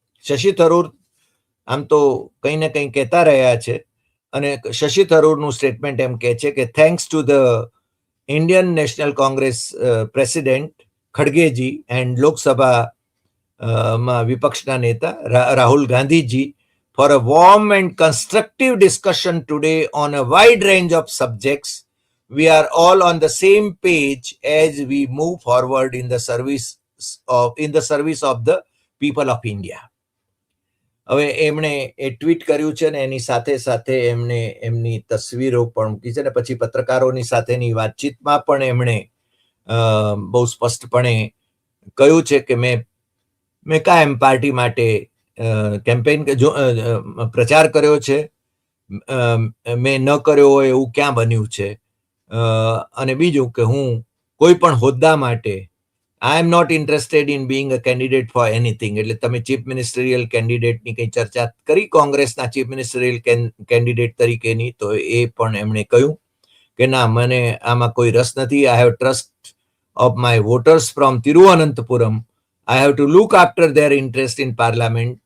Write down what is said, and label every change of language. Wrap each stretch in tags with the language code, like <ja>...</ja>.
<gu>શશી થરૂર આમ તો કંઈ ને કંઈ કહેતા રહ્યા છે, અને શશી થરૂરનું સ્ટેટમેન્ટ એમ કહે છે કે</gu> <en>thanks to the Indian National Congress president ખડગેજી and</en> <gu>Lok Sabha માં વિપક્ષના નેતા Rahul Gandhiji</gu> <en>for a warm and constructive discussion today on a wide range of subjects. We are all on the same page as we move forward in the service of the people of India.</en> <gu>હવે એમણે એ tweet કર્યું છે ને એની સાથે સાથે એમણે એમની તસવીરો પણ મૂકી છે, ને પછી પત્રકારોની સાથેની વાતચીતમાં પણ એમણે બહુ સ્પષ્ટપણે કહ્યું છે કે મેં કાયમ પાર્ટી માટે કેમ્પેન પ્રચાર કર્યો છે, મેં ન કર્યો હોય એવું ક્યાં બન્યું છે. અને બીજું કે હું કોઈ પણ હોદ્દા માટે</gu> <en>I am not interested in being a candidate for anything.</en> <gu>એટલે તમે ચીફ મિનિસ્ટરિયલ કેન્ડિડેટની કંઈ ચર્ચા કરી કોંગ્રેસના ચીફ મિનિસ્ટરિયલ કેન્ડિડેટ તરીકેની, તો એ પણ એમણે કહ્યું કે ના, મને આમાં કોઈ રસ નથી.</gu> <en>I have trust of my voters from Thiruvananthapuram. I have to look after their interest in parliament.</en>